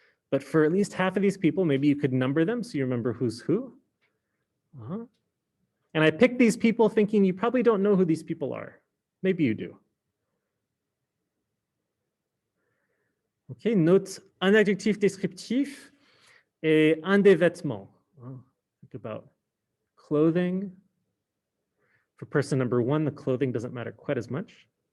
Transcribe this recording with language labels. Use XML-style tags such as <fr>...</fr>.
<en>But for at least half of these people, maybe you could number them so you remember who's who. And I picked these people thinking you probably don't know who these people are. Maybe you do.</en> <fr>Okay, note un adjectif descriptif et un des vêtements.</fr> <en>Think about clothing. For person number 1, the clothing doesn't matter quite as much.</en>